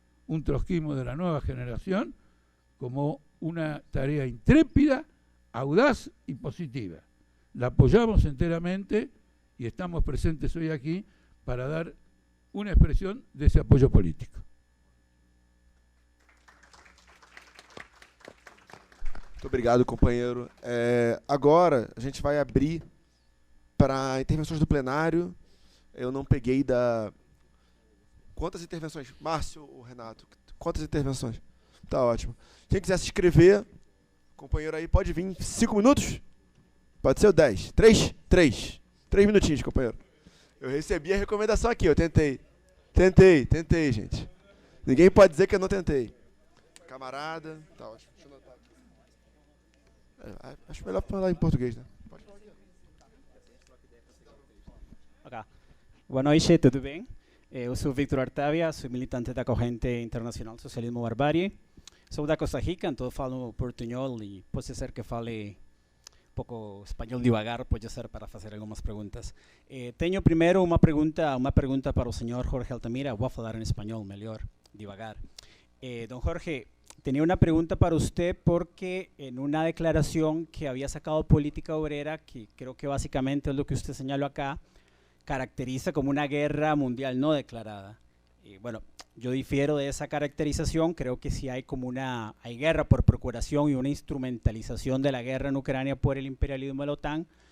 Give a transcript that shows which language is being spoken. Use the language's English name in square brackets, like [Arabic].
[Spanish] un trotskismo de la nueva generación como una tarea intrépida, audaz y positiva. La apoyamos enteramente y estamos presentes hoy aquí para dar una expresión de ese apoyo político. [Portuguese] Muito obrigado, companheiro. Agora, a gente vai abrir para intervenções do plenário. Eu não peguei da... Quantas intervenções? Márcio ou Renato? Quantas intervenções? Tá ótimo. Quem quiser se inscrever, companheiro aí, pode vir 5 minutos? Pode ser o 10? 3? 3 minutinhos, companheiro. Eu recebi a recomendação aqui, eu tentei. Tentei, gente. Ninguém pode dizer que eu não tentei. Camarada, tá ótimo. Deixa eu anotar aqui. Acho melhor falar em português, né? Pode. Okay. Boa noite, tudo bem? Eu sou Victor Artavia, sou militante da corrente Internacional Socialismo Barbárie. Sou da Costa Rica, então falo portunhol e pode ser que fale pouco espanhol devagar, pode ser para fazer algumas perguntas. Tenho primeiro uma pergunta para o senhor Jorge Altamira. Vou falar em espanhol melhor, devagar. [Spanish] Don Jorge, tenía una pregunta para usted porque en una declaración que había sacado Politica Obrera, que creo que básicamente es lo que usted señaló acá, caracteriza como una guerra mundial no declarada. Bueno, yo difiero de esa caracterización, creo que sí hay como hay guerra por procuración y una instrumentalización de la guerra en Ucrania por el imperialismo de la OTAN.